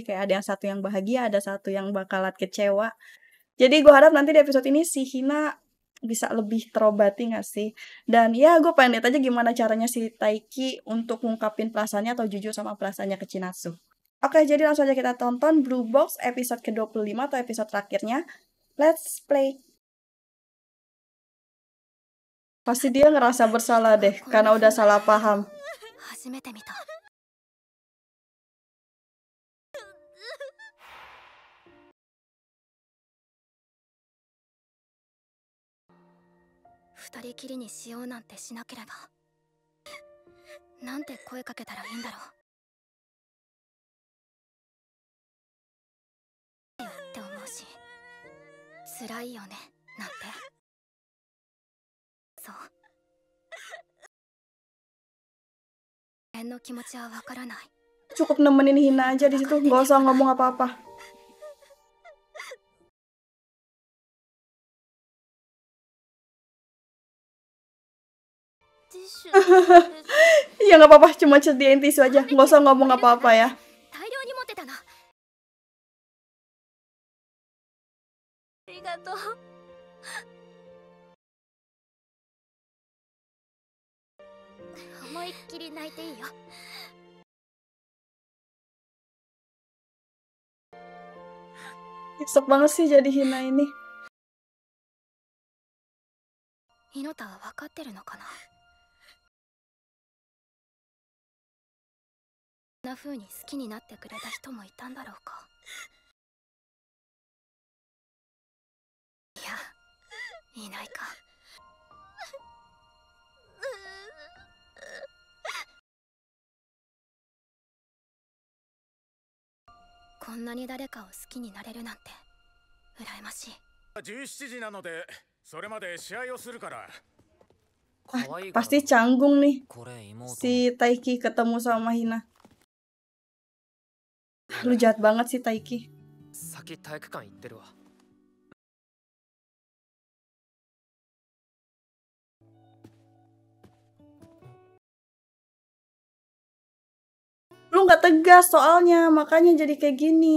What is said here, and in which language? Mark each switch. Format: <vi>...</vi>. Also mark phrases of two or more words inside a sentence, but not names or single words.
<id>Kayak ada yang satu yang bahagia, ada satu yang bakalan kecewa. Jadi gue harap nanti di episode ini si Hina bisa lebih terobati gak sih? Dan ya gue pengen lihat aja gimana caranya si Taiki untuk ngungkapin perasaannya atau jujur sama perasaannya ke Chinatsu. Oke, jadi langsung aja kita tonton Blue Box episode ke-25 atau episode terakhirnya.</id> <en>Let's play.</en> <id>Pasti dia ngerasa bersalah deh karena udah salah paham.</id> <ja>初めて見た二人きりにしようなんてしなければなんて声かけたらいいんだろうって思うし辛いよねなんてそう自分の気持ちはわからない</ja> <id>Cukup nemenin Hina aja di situ, nggak usah ngomong apa-apa. Ya nggak apa-apa, cuma sediain tisu aja, nggak usah ngomong apa-apa ya.</id> <ja>大量に持ってたなありがとう思いっきり泣いていいよ</ja> <id>Nyesek banget sih jadi Hina ini.</id> <ja>ひのたは分かってるのかなこんな風に好きになってくれた人もいたんだろうかいやいないかこんなに誰かを好きになれるなんて羨ましい 17時なのでそれまで試合をするから</ja> <id>Pasti canggung nih si Taiki ketemu sama Hina. Lu jahat banget sih Taiki.</id> <ja>先体育館行ってるわ</ja> <id>Lu nggak tegas soalnya, makanya jadi kayak gini.</id>